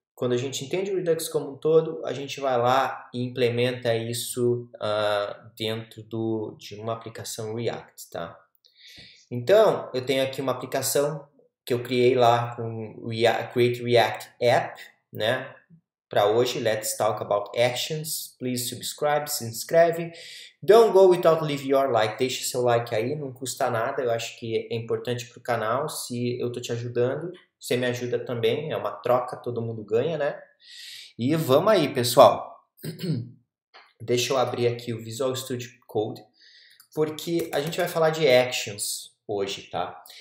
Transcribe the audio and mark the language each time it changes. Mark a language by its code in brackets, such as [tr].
[pt] Quando a gente entende o Redux como um todo, a gente vai lá e implementa isso dentro de uma aplicação React, tá? Então, eu tenho aqui uma aplicação que eu criei lá com Create React App, né? Para hoje, [en] let's talk about actions. Please subscribe, [pt] se inscreve. [en] Don't go without leave your like. [pt] Deixa seu like aí, não custa nada. Eu acho que é importante para o canal. Se eu tô te ajudando, você me ajuda também. É uma troca, todo mundo ganha, né? E vamos aí, pessoal. Deixa eu abrir aqui o Visual Studio Code, porque a gente vai falar de actions hoje, tá?